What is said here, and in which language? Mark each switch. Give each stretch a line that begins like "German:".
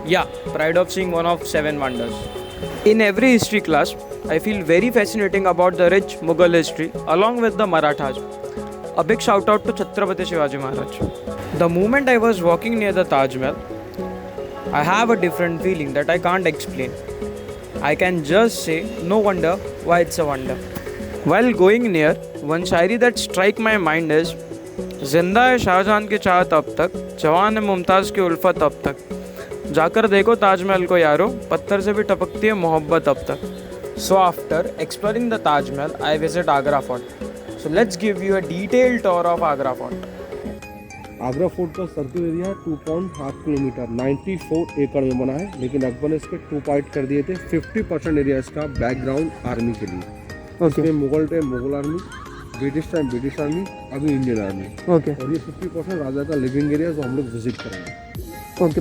English: Yeah, pride of seeing one of seven wonders. In every history class, I feel very fascinating about the rich Mughal history along with the Marathas. A big shout out to Chhatrapati Shivaji Maharaj. The moment I was walking near the Taj Mahal, I have a different feeling that I can't explain. I can just say, no wonder why it's a wonder. While going near, one शायरी that strike my mind is
Hindi: जिंदा है शाहजहां की चाहत अब तक, जवान है मुमताज़ की उल्फत अब तक, जाकर देखो ताजमहल को यारो, पत्थर से भी टपकती है मोहब्बत अब तक.
English: So after exploring the Taj Mahal, I visit Agra Fort. So let's give you a detailed tour of Agra Fort.
Hindi: Agra fort का सर्किल एरिया है 2.5 किलोमीटर 94 एकड़ में बना है, लेकिन अकबर ने इसके 2 पार्ट कर दिए थे. 50% एरिया इसका बैकग्राउंड आर्मी के लिए. इसमें Mughal time Mughal army, British time British army, अभी इंडियन आर्मी. और ये 50% राजा का लिविंग एरिया जो हम लोग विजिट करेंगे.